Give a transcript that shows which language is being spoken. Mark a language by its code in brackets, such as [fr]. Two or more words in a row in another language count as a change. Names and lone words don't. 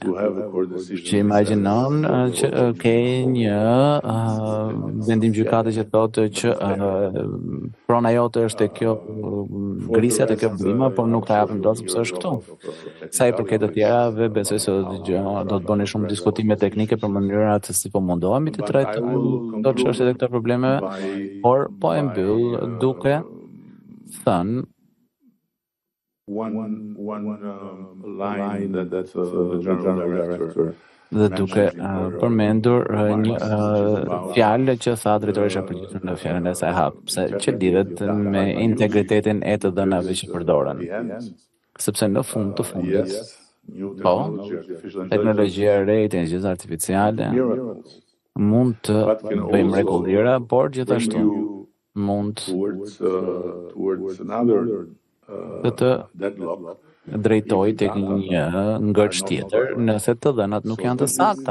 [sq] Që imagjinon që ke një vendim gjykate që thotë që prona jote është e kjo grisja të kjo brima, por nuk ta japim dot sepse është këtu. Sa I përket të tjerave, besoj se do të bëni shumë diskutime teknike për mënyrat se si po mundohemi të trajtojmë do çështjet e këto probleme, por po e mbyll duke thënë [en] one line that the general director [sq] dhe duke përmendur një fjalë që tha drejtori I përgjithshëm në fjalën e saj hapse, që lidhet me integritetin e të dhënave që përdoren. Sepse në fund të fundit, po, teknologjia e re, inteligjenca artificiale mund të bëjmë mrekulliera, por gjithashtu mund të drejtoj tek një ngërç tjetër nëse të dhënat nuk janë të sakta.